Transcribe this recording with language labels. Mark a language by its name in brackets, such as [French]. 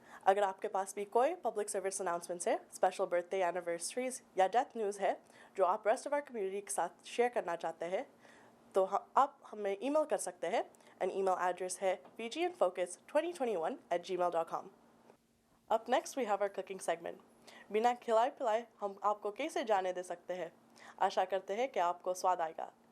[Hindi] अगर आपके पास भी कोई पब्लिक सर्विस अनाउंसमेंट्स है, स्पेशल बर्थडे एनिवर्सरीज या डेथ न्यूज़ है जो आप रेस्ट ऑफ आवर कम्युनिटी के साथ शेयर करना चाहते हैं तो आप हमें ईमेल कर सकते हैं। एंड ईमेल एड्रेस है pgnfocus2021@gmail.com। [English] Up next we have our cooking segment। [Hindi] बिना खिलाए पिलाए हम आपको कैसे जाने दे सकते हैं। आशा करते हैं कि आपको स्वाद आएगा।